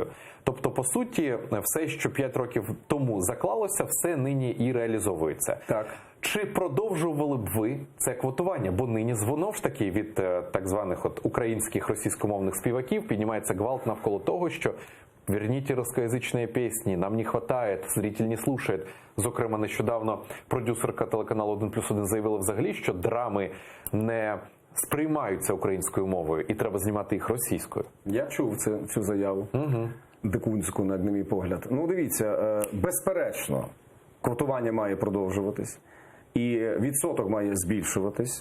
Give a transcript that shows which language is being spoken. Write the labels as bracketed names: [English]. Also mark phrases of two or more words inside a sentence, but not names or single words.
[Ukrainian] Тобто, по суті, все, що 5 років тому заклалося, все нині і реалізовується. Так. Чи продовжували б ви це квотування? Бо нині знову ж таки від так званих українських російськомовних співаків піднімається гвалт навколо того, що [Russian] верните русскоязычные песни, нам не хватает, зритель не слушает. [Ukrainian] Зокрема, нещодавно продюсерка телеканалу 1+1 заявила взагалі, що драми не сприймаються українською мовою і треба знімати їх російською. Я чув цю заяву, дикунську, на мій погляд. Ну, дивіться, безперечно, квотування має продовжуватись, і відсоток має збільшуватись.